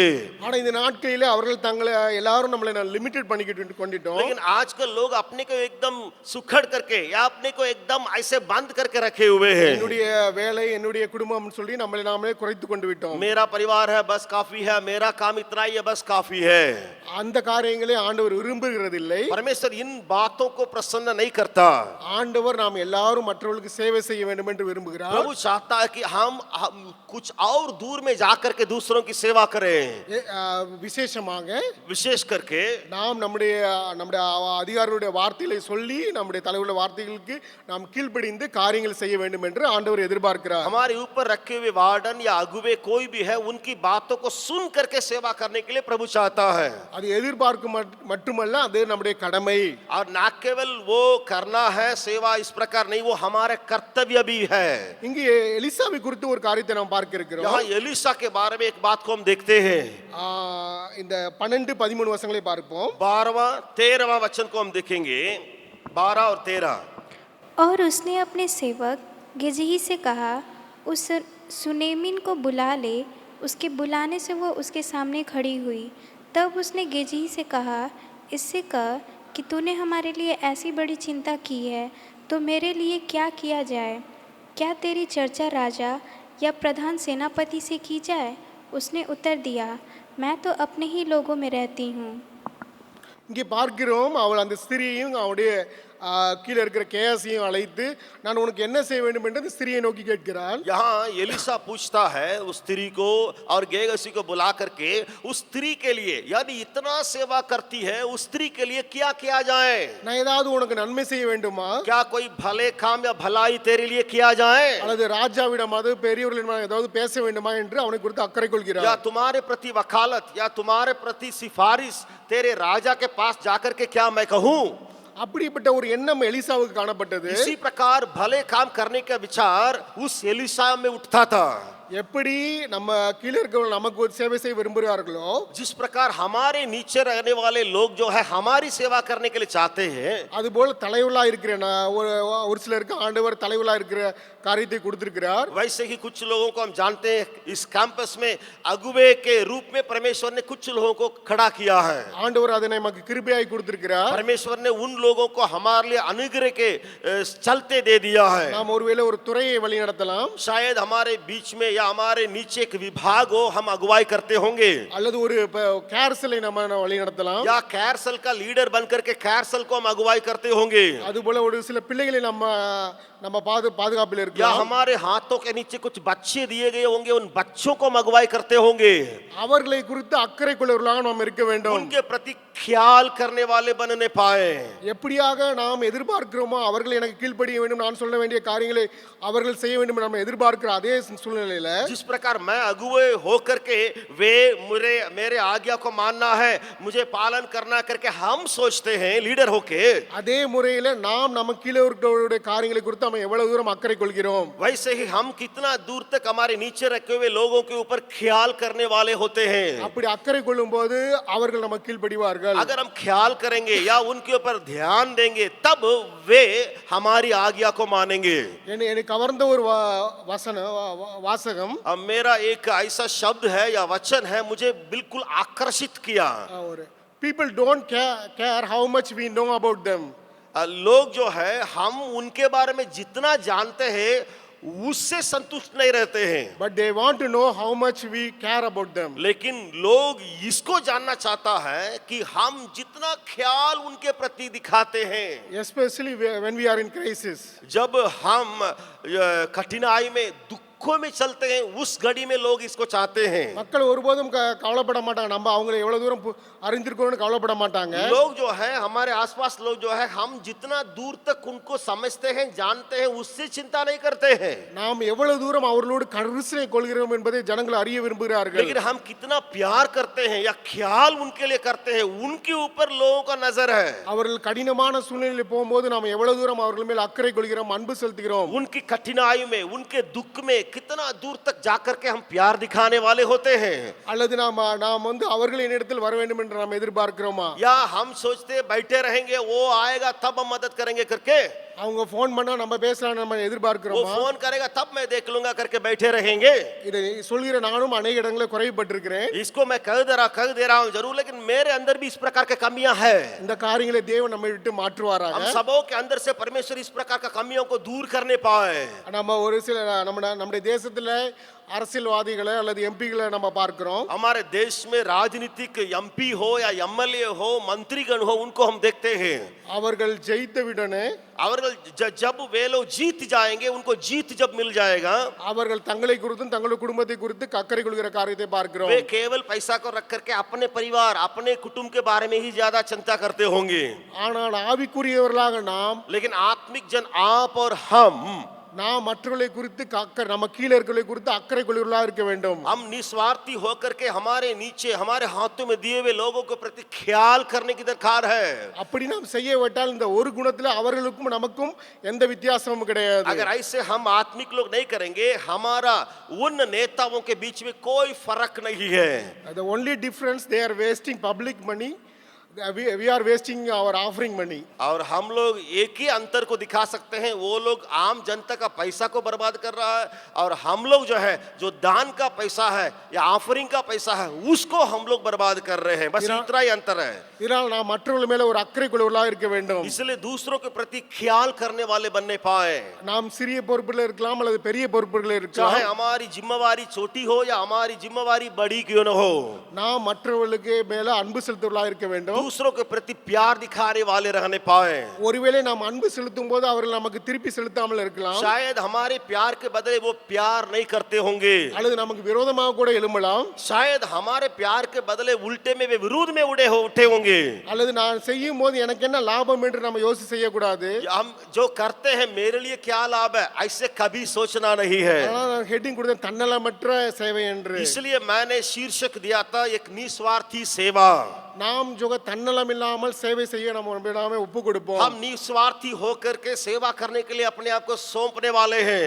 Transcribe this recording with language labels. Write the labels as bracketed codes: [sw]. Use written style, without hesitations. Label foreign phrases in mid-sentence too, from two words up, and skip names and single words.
[ta] ஆனா இந்த நாட்களிலே அவர்கள் தங்களை எல்லாரும் நம்மளை லிமிட்டட் பண்ணிக்கிட்டு கொண்டிட்டோம். [hi] लेकिन आजकल लोग अपने को एकदम सुखड़ करके या अपने को एकदम ऐसे बंद करके रखे हुए हैं। [ta] என்னுடைய வேலை என்னுடைய குடும்பம் சொல்லி நம்மளை நாமே குறைத்து கொண்டு விட்டோம். [hi] मेरा परिवार परिवार है बस काफी है, मेरा काम इतना ही है बस काफी है। [ta] அந்த காரியங்களை ஆண்டவர் விரும்புகிறதில்லை. [hi] परमेश्वर इन बातों को प्रसन्न नहीं करता। [ta] ஆண்டவர் நாம் எல்லாரும் மற்றவர்களுக்கு சேவை செய்ய வேண்டும் என்று விரும்புகிறார். [hi] प्रभु चाहता है कि हम कुछ और दूर में जाकर के दूसरों की सेवा करें। [ta] விசேஷமாக [hi] विशेष करके [ta] நாம் நம்முடைய அதிகாரிகளுடைய வார்த்தைகளை சொல்லி நம்முடைய தலைவருடைய வார்த்தைகளுக்கு நாம் கீழ்ப்படிந்து காரியங்கள் செய்ய வேண்டும் என்று ஆண்டவர் எதிர்பார்க்கிறார். [hi] हमारे ऊपर रखे हुए वार्डन या अगुवे कोई भी है उनकी बातों को सुन करके सेवा करने के लिए प्रभु चाहता है। [ta] அது எதிர்பார்க்கும் மட்டுமல்ல, அது நம்முடைய கடமை. [hi] और ना केवल वो करना है सेवा इस प्रकार नहीं, वो हमारे कर्तव्य भी है। [ta] இங்கே எலிசாவை குறித்து ஒரு காரியத்தை நாம் பார்க்க இருக்கிறோம். [hi] यहाँ एलिशा के बारे में एक बात को हम देखते हैं। [ta] இந்த 12-13 வசனங்களை பார்ப்போம். [hi] 12वां 13वां वचन को हम देखेंगे। 12 और 13। और उसने अपने सेवक गेजही से कहा, उस सुनेमिन को बुला ले। उसके बुलाने से वो उसके सामने खड़ी हुई। तब उसने गेजही से कहा, इससे कह कि तूने हमारे लिए ऐसी बड़ी चिंता की है, तो मेरे लिए क्या किया जाए? क्या तेरी चर्चा राजा या प्रधान सेनापति से की जाए? उसने उत्तर दिया, मैं तो अपने ही लोगों में रहती हूँ। [ta] இங்கே பார்க்கிறோம், அவள் அந்த ஸ்திரியையும் அவனுடைய கீழே இருக்கிற கேயாசியும் அழைத்து, நான் உனக்கு என்ன செய்ய வேண்டும் என்று அந்த ஸ்திரியை நோக்கி கேட்கிறாள். [hi] यहाँ एलिशा पूछता है उस स्त्री को और गेहसी को बुला करके उस स्त्री के लिए, यानी इतना सेवा करती है उस स्त्री के लिए क्या किया जाए? [ta] நான் ஏதாவது உனக்கு நன்மை செய்ய வேண்டுமா? [hi] क्या कोई भले काम या भलाई तेरे लिए किया जाए? [ta] அல்லது ராஜாவிடம் அது பெரியவர்களிடம் ஏதாவது பேச வேண்டுமா என்று அவனை குறித்து அக்கறை या கொள்கிறார். [hi] तुम्हारे प्रति वकालत या तुम्हारे प्रति सिफारिश तेरे राजा के पास जाकर के क्या मैं कहूँ? [ta] அப்படிப்பட்ட ஒரு எண்ணம் எலிசாவுக்கு காணப்பட்டது. [hi] इसी प्रकार भले काम करने का विचार उस एलिशा में उठता था। [ta] எப்படி நம்ம கீழே இருக்கவங்க நமக்கு ஒரு சேவை செய்ய விரும்புகிறார்களோ, [hi] जिस प्रकार हमारे नीचे रहने वाले लोग जो है हमारी सेवा करने के लिए चाहते हैं, [ta] அதுபோல தலைவலா இருக்கிற ஒரு சிலருக்கு ஆண்டவர் தலைவலா இருக்கிற காரியத்தை கொடுத்திருக்கிறார். [hi] वैसे ही कुछ लोगों को हम जानते हैं इस कैंपस में अगुवे के रूप में परमेश्वर ने कुछ लोगों को खड़ा किया है। [ta] ஆண்டவர் அதை நமக்கு கிருபையாய் கொடுத்திருக்கிறார். [hi] परमेश्वर ने उन लोगों को हमारे लिए अनुग्रह के चलते दे दिया है। [ta] நாம் ஒருவேளை ஒரு துறையை வழி நடத்தலாம், [hi] शायद हमारे बीच में या हमारे नीचे एक विभाग हो, हम अगुवाई करते होंगे, [ta] அல்லது ஒரு கேர்சலை நம்ம வழி நடத்தலாம், [hi] या कैरसल का लीडर बनकर के कैरसल को हम अगुवाई करते होंगे, [ta] அதுபோல ஒரு சில பிள்ளைகளை நம்ம பாதுகாப்பில் या இருக்கலாம். [hi] हमारे हाथों के नीचे कुछ बच्चे दिए गए होंगे, उन बच्चों को हम अगुवाई करते होंगे। [ta] அவர்களை குறித்து அக்கறை கொள்ளவர்களாக நாம் இருக்க வேண்டும். [hi] उनके प्रति ख्याल करने वाले बनने पाए। [ta] எப்படியாக நாம் எதிர்பார்க்கிறோமோ அவர்கள் எனக்கு கீழ்ப்படிய வேண்டும், நான் சொல்ல வேண்டிய காரியங்களை அவர்கள் செய்ய வேண்டும் நம்ம எதிர்பார்க்கிற அதே சூழ்நிலையில, [hi] जिस प्रकार मैं अगुवे होकर के वे मेरे आज्ञा को मानना है, मुझे पालन करना करके हम सोचते हैं लीडर होके, [ta] அதே முறையில நாம் நம்ம கீழே இருக்கிறவருடைய காரியங்களை குறித்து நம்ம எவ்வளவு தூரம் அக்கறை கொள்கிறோம். [hi] वैसे ही हम कितना दूर तक हमारे नीचे रखे हुए लोगों के ऊपर ख्याल करने वाले होते हैं। [ta] அப்படி அக்கறை கொள்ளும் போது அவர்கள் நம்ம கீழ்ப்படிவார்கள். [hi] अगर हम ख्याल करेंगे या उनके ऊपर ध्यान देंगे तब वे हमारी आज्ञा को मानेंगे। [ta] என்னை கவர்ந்த ஒரு வாசகம், [hi] अब मेरा एक ऐसा शब्द है या वचन है मुझे बिल्कुल आकर्षित किया। [en] ஒரு people don't care how much we know about them. [hi] लोग जो है हम उनके बारे में जितना जानते हैं उससे संतुष्ट नहीं रहते हैं, [en] But they want to know how much we care about them. [hi] लेकिन लोग इसको जानना चाहता है कि हम जितना ख्याल उनके प्रति दिखाते हैं, [en] Especially when we are in crisis. [hi] जब हम कठिनाई में दुखों में चलते हैं उस घड़ी में लोग इसको चाहते हैं। [ta] மக்கள் ஒருபோதும் கவலைப்பட மாட்டாங்க, நம்ம அவங்களை எவ்வளவு தூரம் அறிந்திருக்கோம்னு கவலைப்பட மாட்டாங்க. [hi] लोग जो है हमारे आसपास लोग जो है हम जितना दूर तक उनको समझते हैं जानते हैं उससे चिंता नहीं करते हैं, [ta] நாம் எவ்வளவு தூரம் அவர்களோடு கரிசனை கொள்கிறோம் என்பதை ஜனங்கள் அறிய விரும்புகிறார்கள். [hi] लेकिन हम कितना प्यार करते हैं या ख्याल उनके लिए करते हैं उनके ऊपर लोगों का नजर है। [ta] அவர்கள் கடினமான சூழ்நிலையில் போகும்போது நாம் எவ்வளவு தூரம் அவர்கள் மேல் அக்கறை கொள்கிறோம், அன்பு செலுத்துகிறோம். [hi] उनकी कठिनाई में उनके दुख में कितना दूर तक जाकर के हम प्यार दिखाने वाले होते हैं, [ta] அல்லது நாம் அவர்கள் என்னிடத்தில் வர வேண்டும் என்று நாம் எதிர்பார்க்கிறோமா? [hi] या हम सोचते बैठे रहेंगे वो आएगा तब हम मदद करेंगे करके, [ta] அவங்க ஃபோன் பண்ணா நம்ம பேசலாம் நம்ம वो எதிர்பார்க்கிறோமா? [hi] फोन करेगा तब मैं देख लूंगा करके बैठे रहेंगे। [ta] இதை சொல்கிற நானும் अनेक இடங்களில் குறைபட்டிருக்கிறேன். [hi] इसको मैं कह दे रहा हूं जरूर, लेकिन मेरे अंदर भी इस प्रकार के कमियां है। [ta] இந்த காரியங்களை தேவன் நம்மை விட்டு மாற்றுவாராக. [hi] हम सबों के अंदर से परमेश्वर इस प्रकार का कमियों को दूर करने पाए। [ta] நம்ம ஒரு சில நம்முடைய தேசத்துல அரசியல்வாதிகளை அல்லது எம்பிகளை நம்ம பார்க்கிறோம். [hi] हमारे देश में राजनीतिक एमपी हो या एमएलए हो, मंत्रीगण हो, उनको हम देखते हैं। [ta] அவர்கள் ஜெயித்தவுடனே [hi] அவர்கள் जब वे लोग जीत जाएंगे, उनको जीत जब मिल जाएगा, [ta] அவர்கள் தங்களை குறித்தும் தங்களுடைய குடும்பத்தை குறித்து அக்கறை கொள்கிற காரியத்தை பார்க்கிறோம். [hi] वे केवल पैसा को रख करके अपने परिवार, अपने कुटुंब के बारे में ही ज्यादा चिंता करते होंगे। [ta] ஆனால் ஆவிக்குரியவர்களாக நாம் [hi] लेकिन आत्मिक जन आप और हम [ta] மற்றவர்களை குறித்து அக்கறை, நம்ம கீழே இருக்கிறவர்களை குறித்து அக்கறை கொள்கிறவர்களாக இருக்க வேண்டும். [hi] हम निस्वार्थी होकर के हमारे नीचे, हमारे हाथों में दिए हुए लोगों के प्रति ख्याल करने की दरकार है। [ta] அப்படி நாம் செய்யவிட்டால் இந்த ஒரு குணத்தில் அவர்களுக்கும் நமக்கும் எந்த வித்தியாசமும் கிடையாது. [hi] अगर ऐसे हम आत्मिक लोग नहीं करेंगे, हमारा उन नेताओं के बीच में कोई फर्क नहीं है। [en] The only difference, they are wasting public money, we are wasting our offering money. [hi] और हम लोग एक ही अंतर को दिखा सकते हैं, वो लोग आम जनता का पैसा को बर्बाद कर रहा है, और हम लोग जो है, जो दान का पैसा है या ऑफरिंग का पैसा है, उसको हम लोग बर्बाद कर रहे हैं। बस इतना ही अंतर है। [ta] இதனால் நாம் மற்றவர்கள் மேல ஒரு அக்கறை கொள்வர்களாக இருக்க வேண்டும். [hi] इसलिए दूसरों के प्रति ख्याल करने वाले बनने पाए। [ta] நாம் சிறிய பொறுப்புல இருக்கலாம் அல்லது பெரிய பொறுப்புல இருக்கலாம். [hi] चाहे हमारी जिम्मेवारी छोटी हो या हमारी जिम्मेवारी बड़ी क्यों न हो, [ta] நாம் மற்றவர்களுக்கு மேல அன்பு செலுத்துவர்களாக இருக்க வேண்டும். [hi] दूसरों के प्रति प्यार दिखाने वाले रहने पाए। [ta] ஒருவேளை நாம் அன்பு செலுத்தும் போது அவர்கள் நமக்கு திருப்பி செலுத்தாமல் இருக்கலாம். [hi] शायद हमारे प्यार के बदले वो प्यार नहीं करते होंगे, [ta] அல்லது நமக்கு விரோதமாக கூட எழும்பலாம். [hi] शायद हमारे प्यार के बदले उल्टे में वे विरोध में उठे होंगे। [ta] அல்லது நான் செய்யும் போது எனக்கு என்ன லாபம் என்று நம்ம யோசி செய்யக்கூடாது. [hi] हम जो करते हैं मेरे लिए क्या लाभ है, ऐसे कभी सोचना नहीं है। [ta] நான் ஹெட்டிங் கொடுத்தேன் தன்னலமற்ற சேவை என்று. [hi] इसलिए मैंने शीर्षक दिया था एक निस्वार्थी सेवा। [ta] நாம் जो தன்னலம் இல்லாமல் சேவை செய்ய நம்ம நம்மிடமே ஒப்பு கொடுப்போம். [hi] हम निस्वार्थी होकर के सेवा करने के लिए अपने आप को सौंपने वाले हैं।